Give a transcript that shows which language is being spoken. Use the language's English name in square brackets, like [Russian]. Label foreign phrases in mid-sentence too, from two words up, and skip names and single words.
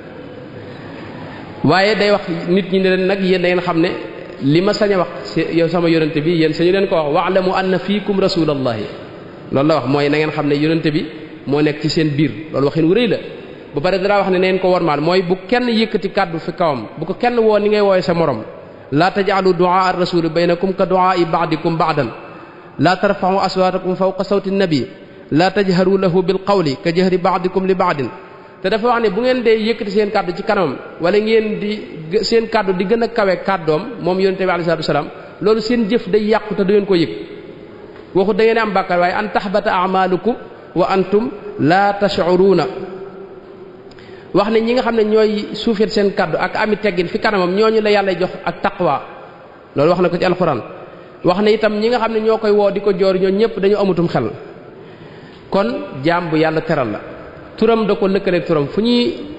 [Wolof] waaye day wax nit ñi ne leen nag yéen da ngeen xam ne li ma sañ a wax yow sama yonente bi yéen sañu leen ko wax [Arabic] واعلموا أن فيكم رسول الله [Wolof] loolu la wax mooy na ngeen xam ne yonente bi moo nekk ci seen biir loolu waxin wu rëy la ba pare dara wax ne neen ko wormaal mooy bu kenn yëkkati kàddu fi kawam bu ko kenn woo ni ngay wooye sa morom [Arabic] لا تجعلوا دعاء الرسول بينكم كدعاء بعضكم بعضا لا ترفعوا أصواتكم فوق صوت النبي لا تجهروا له بالقول كجهر بعضكم لبعض [Wolof] te dafa wax ne bu ngeen dee yëkkati seen kàddu ci kanamam wala ngeen di seen kàddu di gën a kawe kàddoom moom yonente bi [Arabic] عليه الصلاة والسلام [Wolof] loolu seen jëf day yàqu te du ngeen ko yëg waxu da ngeen am bàkkaar waaye [Arabic] أن تحبط أعمالكم وأنتم لا تشعرون [Wolof] wax ne ñi nga xam ne ñooy suufeel seen kàddu ak ami teggin fi kanamam ñooñu la yàlla jox ak taqwa loolu wax na ko ci alxuraan wax ne itam ñi nga xam ne ñoo koy woo di ko joor ñoo ñëpp dañu amutum xel kon jaam bu yàlla teral la turam da ko lëkkaleeg turam fu ñuy